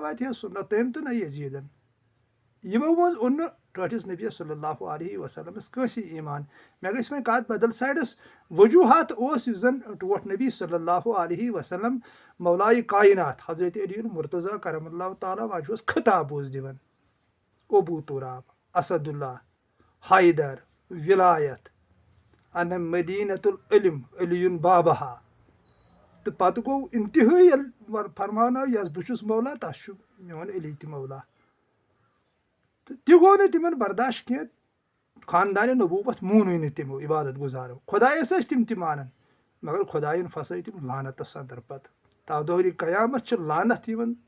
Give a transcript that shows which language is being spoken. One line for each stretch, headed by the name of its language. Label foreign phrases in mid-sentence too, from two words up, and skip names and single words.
Kashmiri: واتہِ ہے سُہ نہ تٔمۍ تہٕ نہ یزیٖدن یِمو منٛز اوٚن نہٕ ٹٲٹھِس نبی
Arabic: صلی اللہ علیہ
Kashmiri: وسلمس کٲنٛسے ایٖمان مےٚ گژھِ وۄنۍ کتھ بدل سایڈس وجوٗہات اوس یُس زن ٹوٹھ نبی
Arabic: صلی اللہ علیہ وسلم
Kashmiri: مولایہِ کاینات حضرت علی المرتضیٰ
Arabic: کرم اللہ
Kashmiri: تعالیٰ واجہس خطاب اوس دِوان ابوٗ تُراب اسد اللہ حیدر ولایت
Arabic: انہ مدیٖنۃ العلم علیُن بابہا
Kashmiri: تہٕ پتہٕ گوٚو انتہٲیی ییٚلہِ فرماونٲو یس بہٕ چھُس مولا تس چھُ میون علی تہِ مولا تہٕ تہِ گوٚو نہٕ تِمن برداش کینٛہہ خاندانہِ نبوٗوت مونُے نہٕ تِمو عبادت گُزارو خۄدایس ٲسۍ تِم تہِ مانان مگر خۄدایَن پھسٲے تِم لانتس انٛدر پتہٕ تا دورِ قیامت چھِ لانت یِوان